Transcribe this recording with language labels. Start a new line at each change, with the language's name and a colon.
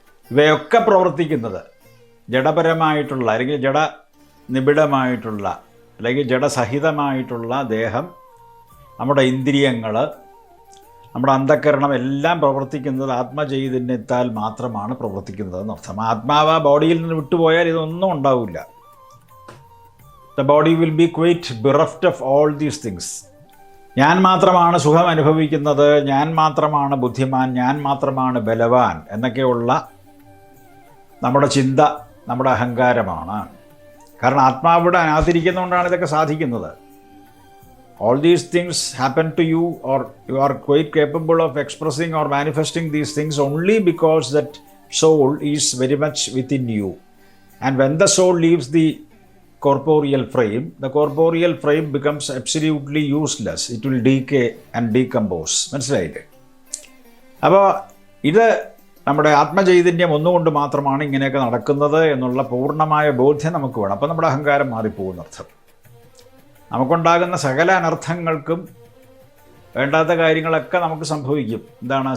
Malayalam: ഇവയൊക്കെ പ്രവർത്തിക്കുന്നത് ജഡപരമായിട്ടുള്ള അല്ലെങ്കിൽ ജഡനിബിഡമായിട്ടുള്ള അല്ലെങ്കിൽ ജഡസഹിതമായിട്ടുള്ള ദേഹം, നമ്മുടെ ഇന്ദ്രിയങ്ങൾ, നമ്മുടെ അന്ധക്കരണം എല്ലാം പ്രവർത്തിക്കുന്നത് ആത്മചൈതന്യത്താൽ മാത്രമാണ് പ്രവർത്തിക്കുന്നത് എന്നർത്ഥം. ആത്മാവ് ആ ബോഡിയിൽ നിന്ന് വിട്ടുപോയാൽ ഇതൊന്നും ഉണ്ടാവില്ല.
English: The body will be quite bereft of all these things.
Malayalam: ഞാൻ മാത്രമാണ് സുഖം അനുഭവിക്കുന്നത്, ഞാൻ മാത്രമാണ് ബുദ്ധിമാൻ, ഞാൻ മാത്രമാണ് ബലവാൻ എന്നൊക്കെയുള്ള നമ്മുടെ ചിന്ത നമ്മുടെ അഹങ്കാരമാണ്. കാരണം ആത്മാവിടെ അനാഥിരിക്കുന്നതുകൊണ്ടാണ് ഇതൊക്കെ സാധിക്കുന്നത്.
English: All these things happen to you, or you are quite capable of expressing or manifesting these things only because that soul is very much within you. And when the soul leaves the corporeal frame, the corporeal frame becomes absolutely useless. It will decay and decompose.
Malayalam: മനസ്സിലായില്ലേ? അപ്പോൾ ഇത് നമ്മുടെ ആത്മചൈതന്യം ഒന്നുകൊണ്ട് മാത്രമാണ് ഇങ്ങനെയൊക്കെ നടക്കുന്നത് എന്നുള്ള പൂർണ്ണമായ ബോധ്യം നമുക്ക് വേണം. അപ്പോൾ നമ്മുടെ അഹങ്കാരം മാറിപ്പോകുന്നർത്ഥം. നമുക്കുണ്ടാകുന്ന സകല അനർത്ഥങ്ങൾക്കും വേണ്ടാത്ത കാര്യങ്ങളൊക്കെ നമുക്ക് സംഭവിക്കും. എന്താണ്?